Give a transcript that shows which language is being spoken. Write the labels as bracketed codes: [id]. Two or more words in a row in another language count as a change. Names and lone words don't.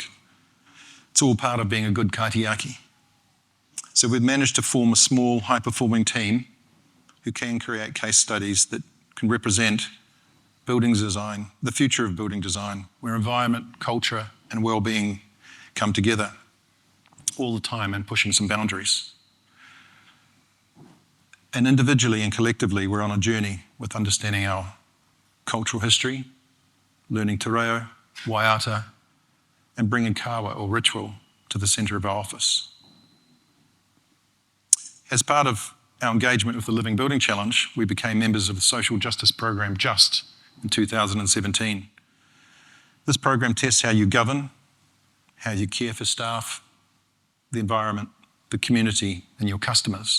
[en] It's all part of being a good kaitiaki. So we've managed to form a small, high-performing team who can create case studies that can represent building design, the future of building design, where environment, culture, and well-being come together. all the time and pushing some boundaries. And individually and collectively, we're on a journey with understanding our cultural history, learning [mi] te reo, [en] waiata, and bringing kawa or ritual to the centre of our office. As part of our engagement with the Living Building Challenge, we became members of the social justice program JUST in 2017. This program tests how you govern, how you care for staff, the environment, the community, and your customers.